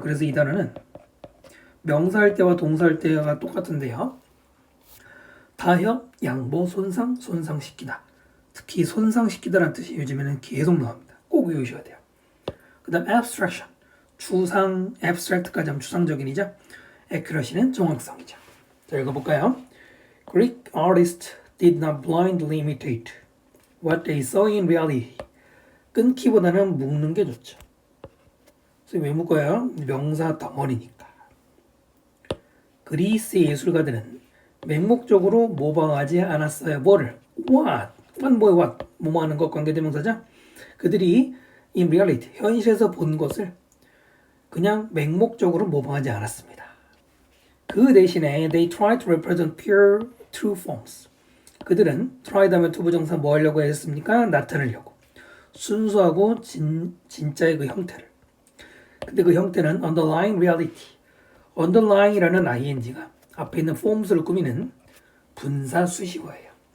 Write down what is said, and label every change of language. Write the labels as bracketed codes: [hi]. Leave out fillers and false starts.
[ko] 그래서 이 단어는 명사할 때와 동사할 때가 똑같은데요. 타협, 양보, 손상시키다. 특히 손상시키다라는 뜻이 요즘에는 계속 나옵니다. 꼭 외우셔야 돼요. 그 다음 abstraction, 추상, abstract까지 하면 추상적인이죠. accuracy는 정확성이죠. 자, 읽어볼까요? [en] Greek artists did not blindly imitate what they saw in reality. [ko] 끊기보다는 묶는 게 좋죠. 그래서 왜 묶어요? 명사 덩어리니까. 그리스의 예술가들은 맹목적으로 모방하지 않았어요. 뭐를? what? 뭐의 what? 뭐하는 것 관계대명사죠? 그들이 [en] in reality, [ko] 현실에서 본 것을 그냥 맹목적으로 모방하지 않았습니다. 그 대신에 [en] they tried to represent pure true forms. [ko] 그들은 try 다음에 투부정사 뭐 하려고 했습니까? 나타내려고. 순수하고 진짜의 그 형태를. 근데 그 형태는 [en] underlying reality. [ko] underlying이라는 ing가 앞에 있는 forms를 꾸미는 분사 수식어예요.